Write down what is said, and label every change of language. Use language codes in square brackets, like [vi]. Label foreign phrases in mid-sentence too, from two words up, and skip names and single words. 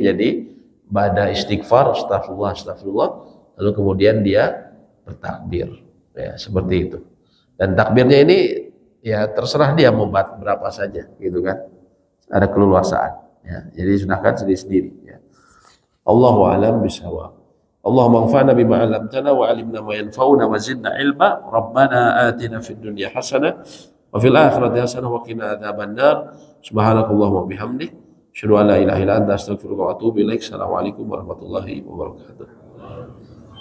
[id] Jadi ba'da istighfar, [ar] أستغفر الله، أستغفر الله, [id] lalu kemudian dia bertakbir. Ya, seperti itu. Dan takbirnya ini ya terserah dia mau berapa saja, gitu kan. Ada keleluasaan. Ya, jadi sunahkan sendiri-sendiri. Ya. [ar] الله أعلم بالصواب. اللهم انفعنا بما علمتنا وعلمنا ما ينفعنا وزدنا علما. ربنا آتنا في الدنيا حسنة وفي الآخرة حسنة وقنا عذاب النار. سبحانك اللهم وبحمدك، أشهد أن لا إله إلا أنت، أستغفرك وأتوب إليك. السلام عليكم ورحمة الله وبركاته.